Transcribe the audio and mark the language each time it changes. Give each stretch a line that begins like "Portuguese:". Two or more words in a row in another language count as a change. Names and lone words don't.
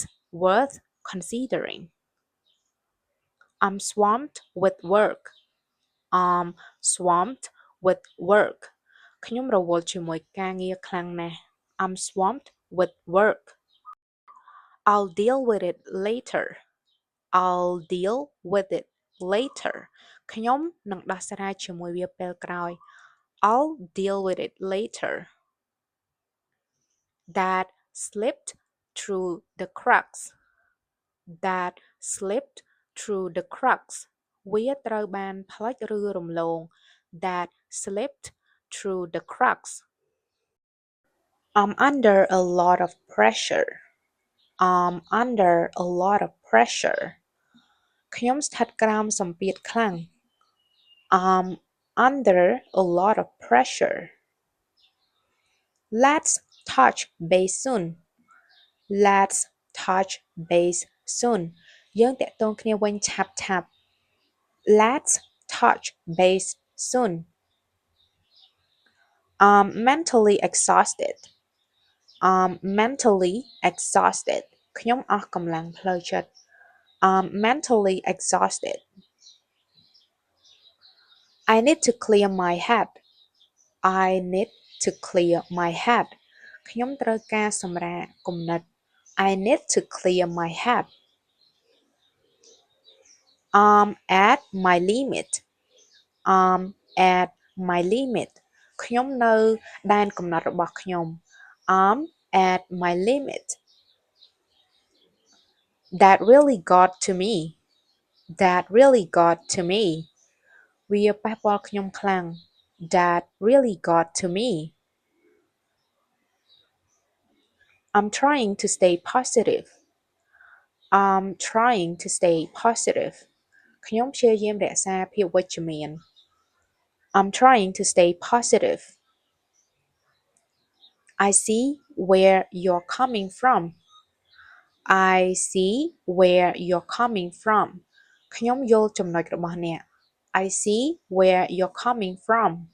English: worth considering I'm swamped with work I'm swamped with work
Khmer: ខ្ញុំរវល់ជាមួយការងារខ្លាំងណាស់
English: I'm swamped with work I'll deal with it later I'll deal with it later
Khmer: ខ្ញុំនឹងដោះស្រាយជាមួយវាពេលក្រោយ
English: I'll deal with it later That slipped through the cracks That slipped through the cracks
Khmer: វាត្រូវបានផ្លិចឬរំលង
English: That slipped through the cracks I'm under a lot of pressure I'm under a lot of pressure
Khmer: ខ្ញុំស្ថិតក្រោមសម្ពាធខ្លាំង
English: I'm under a lot of pressure Let's touch base soon Let's touch base soon
Khmer: យើងតាក់ទងគ្នាវិញឆាប់ៗ
English: Let's touch base soon I'm mentally exhausted I'm mentally exhausted
Khmer: ខ្ញុំអស់កម្លាំងផ្លូវចិត្ត
English: I'm mentally exhausted I need to clear my head I need to clear my head
Khmer: ខ្ញុំត្រូវការសម្រាកគំនិត
English: I need to clear my head I'm at my limit I'm at my limit
Khmer: ខ្ញុំនៅដែនកំណត់របស់ខ្ញុំ
English: I'm at my limit That really got to me That really got to me
Khmer: វាប៉ះពាល់ខ្ញុំខ្លាំង
English: That really got to me I'm trying to stay positive I'm trying to stay positive
Khmer: ខ្ញុំព្យាយាមរក្សាភាពវិជ្ជមាន
English: I'm trying to stay positive I see where you're coming from I see where you're coming from
Khmer: ខ្ញុំយល់ចំណុចរបស់អ្នក
English: I see where you're coming from